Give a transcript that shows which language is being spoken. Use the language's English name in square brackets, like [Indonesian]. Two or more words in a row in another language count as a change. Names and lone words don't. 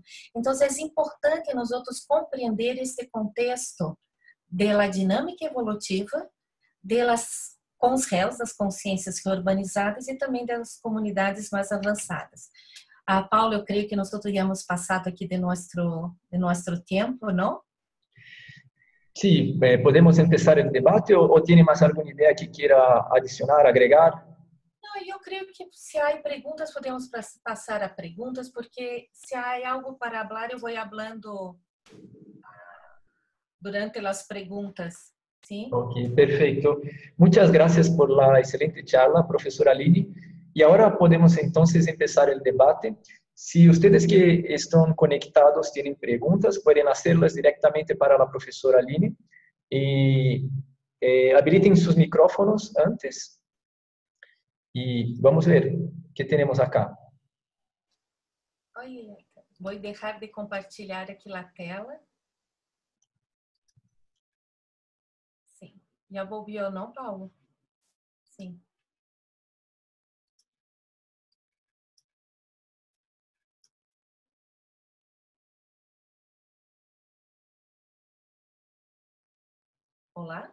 [Portuguese] Então, é importante nós outros compreender esse contexto da dinâmica evolutiva, com os réus das consciências reurbanizadas e também das comunidades mais avançadas. Paulo, eu creio que nós teríamos passado aqui de nosso tempo, não? [Spanish] Sí, podemos empezar el debate o tiene más alguna idea que quiera adicionar, agregar. [Portuguese] Não, eu creio que se há perguntas, podemos passar a perguntas, porque se há algo para falar, eu vou falando durante as perguntas. [Spanish] ¿Sí? Ok, perfecto. Muchas gracias por la excelente charla, profesora Aline. Y ahora podemos entonces empezar el debate. Si ustedes que están conectados tienen preguntas, pueden hacerlas directamente para la profesora Aline. Y habiliten sus micrófonos antes. Y vamos a ver qué tenemos acá. [Portuguese] Vou deixar de compartilhar aqui a tela. Sim. Já ouviu, não, Paulo? Sim. Olá?